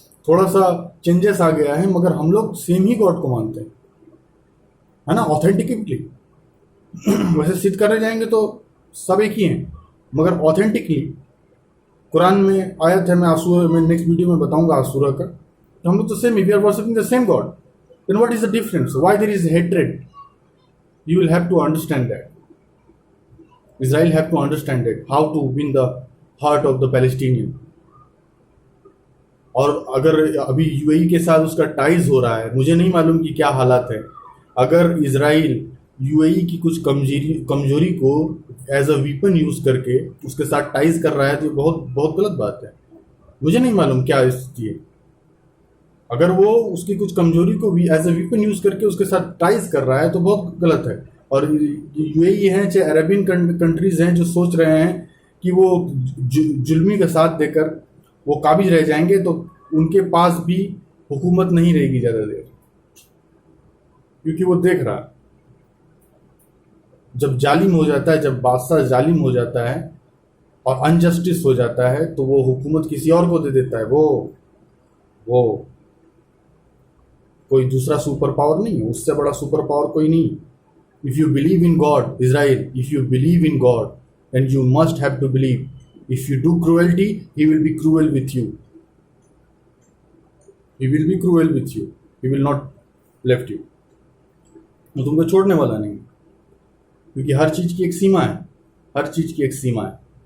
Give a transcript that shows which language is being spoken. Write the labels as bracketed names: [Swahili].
[Hindi] थोड़ा सा चेंजेस आ गया है, मगर हम लोग सेम ही गॉड को मानते हैं, है ना, ऑथेंटिकली। वैसे सिद्ध करने जाएंगे तो सब एक ही हैं, मगर ऑथेंटिकली कुरान में आयत है, मैं आसूरा में नेक्स्ट वीडियो में बताऊंगा आसूरा का, तो हम लोग तो same, [English] We are worshipping the same God, then what is the difference, why there is hatred? You will have to understand that, Israel have to understand it, how to win the heart of the Palestinian। [Hindi] और अगर अभी UAE के साथ उसका ties हो रहा है, मुझे नहीं मालूम कि क्या हालात है, अगर इजराइल यूएई की कुछ कमजोरी को एज अ वीपन यूज करके उसके साथ टाइज कर रहा है, तो ये बहुत बहुत गलत बात है। मुझे नहीं मालूम क्या स्थिति है, अगर वो उसकी कुछ कमजोरी को भी एज अ वीपन यूज करके उसके साथ टाइज कर रहा है तो बहुत गलत है। और यूएई हैं चाहे अरबियन कंट्रीज हैं जो सोच रहे हैं कि वो जुल्मी का साथ देकर वो काबिज रह जाएंगे, तो उनके पास भी हुकूमत नहीं रहेगी ज़्यादा देर, क्योंकि वो देख रहा है जब जालिम हो जाता है, जब बादशाह जालिम हो जाता है और अनजस्टिस हो जाता है, तो वो हुकूमत किसी और को दे देता है। वो कोई दूसरा सुपर पावर नहीं है, उससे बड़ा सुपर पावर कोई नहीं। [English] If you believe in God, Israel, if you believe in God, then you must have to believe. If you do cruelty, He will be cruel with you. He will be cruel with you. He will not left you. [Hindi] वो तुमको छोड़ने वाला नहीं, क्योंकि हर चीज़ की एक सीमा है, हर चीज़ की एक सीमा है।